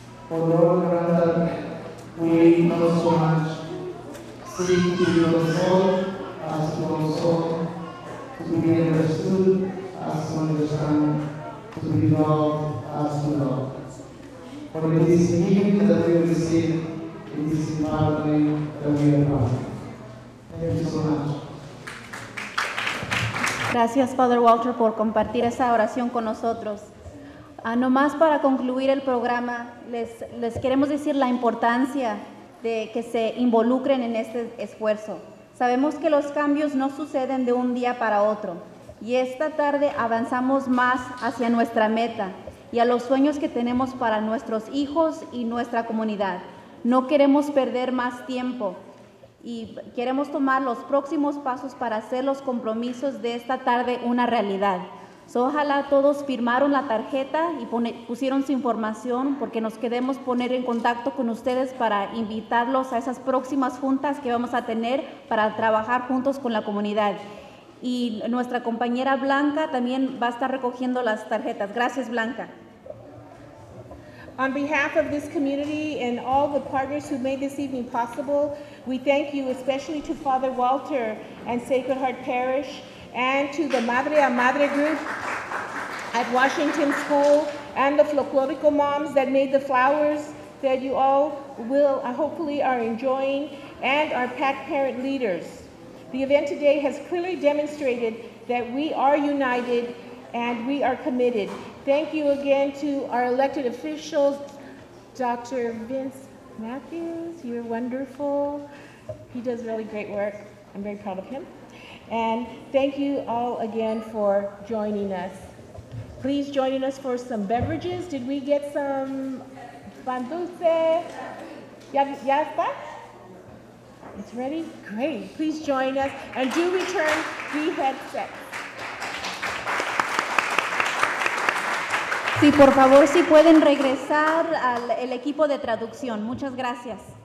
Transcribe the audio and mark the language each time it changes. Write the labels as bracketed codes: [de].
[en] O Lord, grant that we not so much seek to be consoled as to console, to be understood as to understand, to be loved as to love. For it is in Him that we receive, it is in our name that we are born. Thank you so much. [es] Gracias, Father Walter, por compartir esa oración con nosotros. Nomás para concluir el programa, les queremos decir la importancia de que se involucren en este esfuerzo. Sabemos que los cambios no suceden de un día para otro y esta tarde avanzamos más hacia nuestra meta y a los sueños que tenemos para nuestros hijos y nuestra comunidad. No queremos perder más tiempo y queremos tomar los próximos pasos para hacer los compromisos de esta tarde una realidad. Ojalá todos firmaron la tarjeta y pusieron su información porque nos queremos poner en contacto con ustedes para invitarlos a esas próximas juntas que vamos a tener para trabajar juntos con la comunidad. Y nuestra compañera Blanca también va a estar recogiendo las tarjetas. Gracias, Blanca. [en] On behalf of this community and all the partners who made this evening possible, we thank you especially to Father Walter and Sacred Heart Parish and to the Madre a Madre group at Washington School and the Folklorico moms that made the flowers that you all will hopefully are enjoying, and our PAC parent leaders. The event today has clearly demonstrated that we are united and we are committed. Thank you again to our elected officials, Dr. Vince Matthews, you're wonderful. He does really great work. I'm very proud of him. And thank you all again for joining us. Please join us for some beverages. Did we get some pan dulce? [es] Ya está? [en] It's ready? Great. Please join us and do return the headsets. [es] Sí, por favor, si pueden regresar al el equipo de traducción. Muchas gracias.